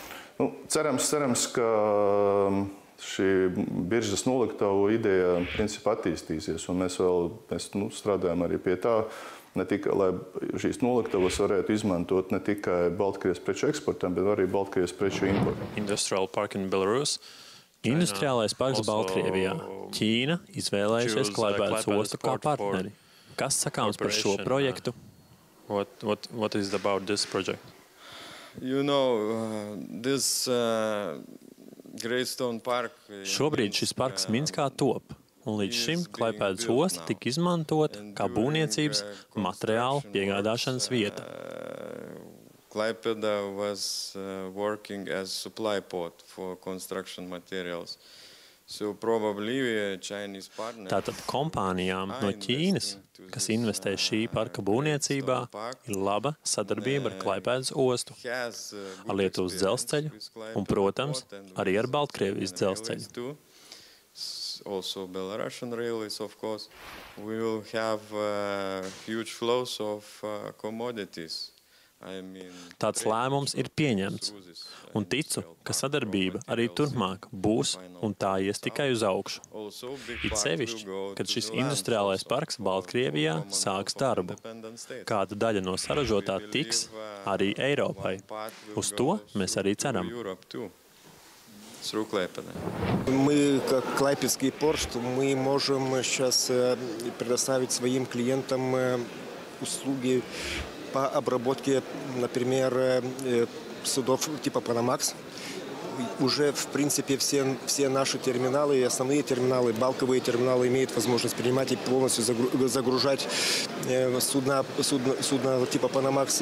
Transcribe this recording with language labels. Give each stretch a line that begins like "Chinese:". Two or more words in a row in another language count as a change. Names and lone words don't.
Latvian: Cerams, ka šī biržas noliktavu ideja principā attīstīsies, un mēs strādājam arī pie tā, ne tikai, lai šīs noliktavas varētu izmantot ne tikai Baltkrievijas preču eksportam, bet arī Baltkrievijas preču importam.
English: Industrial Park in Belarus.
Latvian: Industriālais parks Baltkrievijā. Ķīna izvēlējusies Klaipēdas ostu kā partneri. Kas sakāms par šo projektu?
English: What is about this project?
Latvian: Šobrīd šis parks Minskā top, un līdz šim Klaipēdas osta tika izmantota kā būvniecības materiālu piegādāšanas vieta.
English: Klaipēda was working as supply port for construction materials. So probably Chinese partners.
Latvian: Tātad kompānijām no Ķīnas, kas investē šī parka būvniecībā, ir laba sadarbība ar Klaipēdas ostu, ar Lietuvas dzelzceļu un, protams, arī ar Baltkrievijas dzelzceļu.
English: Also Belarusian railways, of course. We will have huge flows of commodities
Latvian: Tāds lēmums ir pieņemts, un ticu, ka sadarbība arī turpmāk būs un tā ies tikai uz augšu. It sevišķi, kad šis industriālais parks Baltkrievijā sāks darbu. Kāda daļa no saražotā tiks arī Eiropai. Uz to mēs arī ceram.
Russian: Мы, как Клайпедский порт, мы можем сейчас предоставить своим клиентам услуги по обработке, например, судов типа Panamax. Уже, в принципе, все наши терминалы, основные терминалы, балковые терминалы имеют возможность принимать и полностью загружать судна типа Panamax.